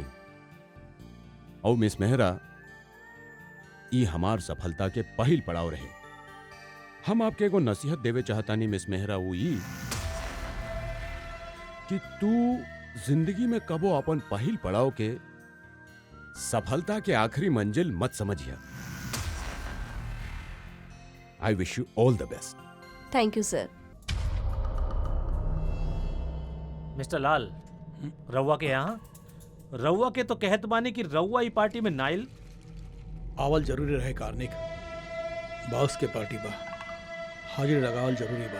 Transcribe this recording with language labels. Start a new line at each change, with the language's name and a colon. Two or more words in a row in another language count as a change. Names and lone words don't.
Bhojpuri: और मिस मेहरा, ई हमार सफलता के पहिल पड़ाव रहे। हम आपके एगो नसीहत देवे चाहतानी मिस मेहरा, वो ई कि तू जिंदगी में कबो अपन पहिल पड़ाव के सफलता के आखिरी मंजिल मत समझिया।
English: I wish you all the best. thank you sir.
Bhojpuri: मिस्टर लाल, रउआ के यहाँ रउआ के तो कहत बानी कि रउआ ई पार्टी में नाइल। आवल जरूरी रहे कार्निक, बॉस के पार्टी बा, हाजिर लगावल जरूरी बा।